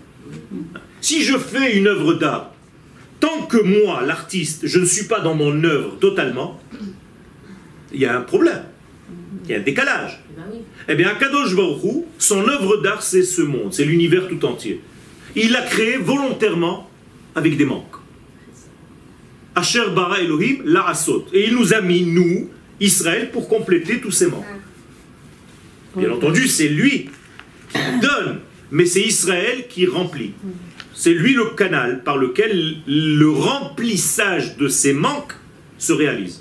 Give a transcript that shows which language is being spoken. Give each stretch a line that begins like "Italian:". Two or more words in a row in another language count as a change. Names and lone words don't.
French: Si je fais une œuvre d'art, tant que moi, l'artiste, je ne suis pas dans mon œuvre totalement, il y a un problème. Il y a un décalage. Eh bien,
Hebrew: הקדוש ברוך הוא,
French: son œuvre d'art, c'est ce monde, c'est l'univers tout entier. Il l'a créé volontairement avec des manques.
Hebrew: אשר ברא אלוהים לעשות.
French: Et il nous a mis, nous, Israël, pour compléter tous ces manques. Bien entendu, c'est lui qui donne, mais c'est Israël qui remplit. C'est lui le canal par lequel le remplissage de ces manques se réalise.